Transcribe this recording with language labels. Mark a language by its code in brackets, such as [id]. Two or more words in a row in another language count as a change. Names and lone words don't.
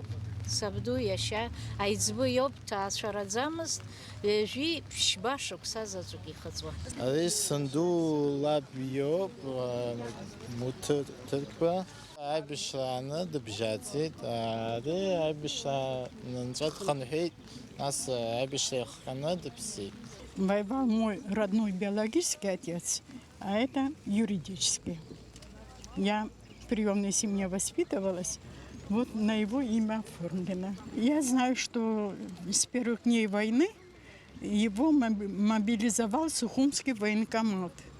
[ab] Сабду иашьа аиҵбы иоуп, ҭаацәараӡамызт, ҩажәи ԥшьба шықәса заҵәык ихыҵуа. Ари санду лаб иоуп, Муҭыр Ҭырқьба. Аибашьрааны дыбжьаӡит, ари аибашьра нанҵәа дхынҳәит, нас аибашьра иахҟьаны дыԥсит. [ru] Воевал мой родной биологический отец, а это юридический. Я в приемной семье воспитывалась, вот на его имя оформлено. Я знаю, что с первых дней войны его мобилизовал Сухумский военкомат.